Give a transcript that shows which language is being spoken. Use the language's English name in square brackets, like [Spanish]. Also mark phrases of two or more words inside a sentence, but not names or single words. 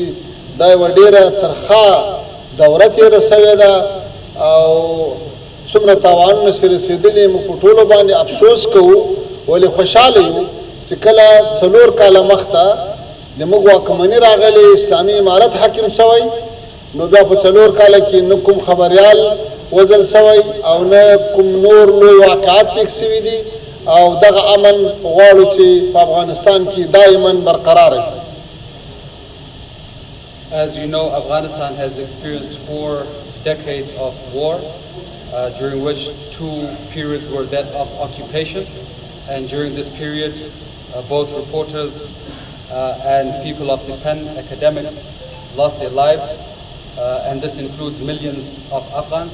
[Pashto] دا یوه ډیره ترخه دوره تېره شوې ده او څومره تاوانونه چې رسېدلي موږ په ټولو باندې افسوس کوو ولې خوشحاله یو چې کله 4 کاله مخته د موږ واکمني راغلې اسلامي امارت حاکم شوی نو بیا په 4 کاله کې نه کوم خبریال وزل شوی او نه کوم نور لوی واقعات پېښ شوي دي او دغه امن غواړو چې په افغانستان کې دائما برقرار وي. [English] As you know, Afghanistan has experienced 4 decades of war, during which 2 periods were that of occupation. And during this period, both reporters and people of the pen, academics, lost their lives, and this includes millions of Afghans.